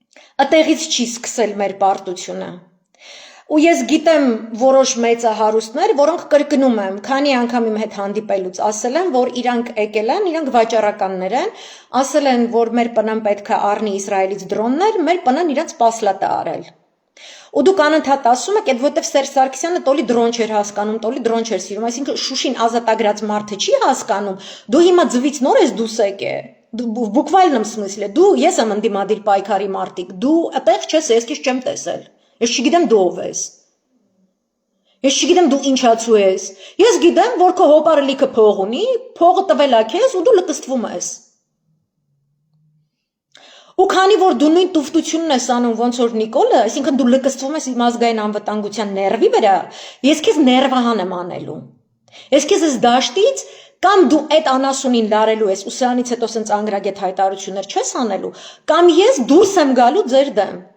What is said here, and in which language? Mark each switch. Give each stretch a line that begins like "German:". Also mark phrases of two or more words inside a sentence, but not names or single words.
Armenian: Ատեղից չի սկսել մեր պարտությունը։ Ու ես գիտեմ որոշ մեծահարուստներ, որոնք կրկնում եմ, քանի անգամ իմ հետ հանդիպելուց ասել են, որ իրանք եկել են, իրանք վաճառականներ են, ասել են, որ մեր պնան պետք է առնի Իսրայելից դրոններ, մեր պնան իրանք սպասլատ է արել։ Ու դուք անընդհատ ասում եք, այդ որտեվ Սերժ Սարգսյանը տոլի դրոն չէր հասկանում, տոլի դրոն չէր սիրում, այսինքն Շուշին ազատագրած մարդը չի հասկանում, դու հիմա ձվից նոր ես դուս եկե,
Russian: в буквальном смысле,
Armenian: դու ես եմ ընդդիմադիր պայքարի մարդիկ, դու այդտեղ չես, ես քեզ չեմ տեսել, ես չգիտեմ դու ով ես, ես չգիտեմ դու ինչացու ես, ես գիտեմ, որ քո հոպարը լիքը փող ունի, փողը տվել ա քեզ ու դու լկստվում ես։ Ու քանի որ դու նույն տուֆտությունն ես անում ոնց որ Նիկոլը, այսինքն դու լկստվում ես իմ ազգային անվտանգության ներվի վրա, ես քեզ ներվահան եմ անելու։ Ես քեզ ես դաշտից կամ դու այդ անասունին լարելու ես ու սրանից հետո սենց անգրագետ հայտարարություններ չես անելու, կամ ես դուրս եմ գալու ձեր դեմ։